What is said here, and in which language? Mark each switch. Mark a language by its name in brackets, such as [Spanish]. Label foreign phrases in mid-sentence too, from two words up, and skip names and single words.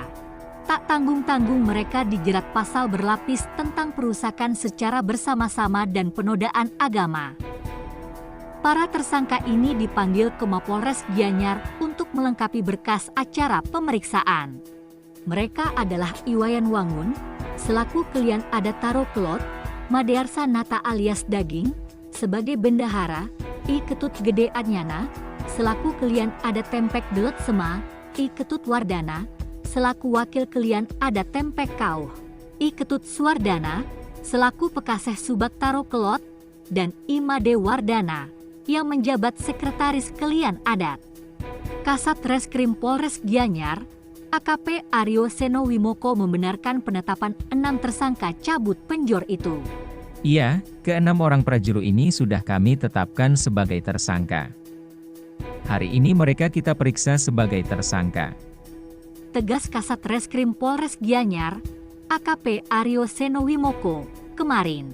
[Indonesian] Tak tanggung-tanggung mereka dijerat pasal berlapis tentang perusakan secara bersama-sama dan penodaan agama. Para tersangka ini dipanggil ke Mapolres Gianyar untuk melengkapi berkas acara pemeriksaan. Mereka adalah Iwayan Wangun, selaku Kelian Adat Taro Kelot, Madearsa Nata alias Daging, sebagai bendahara, I Ketut Gede Anyana, selaku Kelian Adat Tempek Delot Sema, I Ketut Wardana, selaku Wakil Kelian Adat Tempek Kauh, I Ketut Suwardana, selaku Pekaseh Subak Taro Kelot, dan I Made Wardana, yang menjabat Sekretaris Kelian Adat. Kasat Reskrim Polres Gianyar, AKP Aryo Seno Wimoko membenarkan penetapan 6 tersangka cabut penjor itu. Iya, ke-6 orang prajuru ini sudah kami tetapkan sebagai tersangka. Hari ini mereka kita periksa sebagai tersangka. Tegas Kasat Reskrim Polres Gianyar, AKP Aryo Seno Wimoko, kemarin.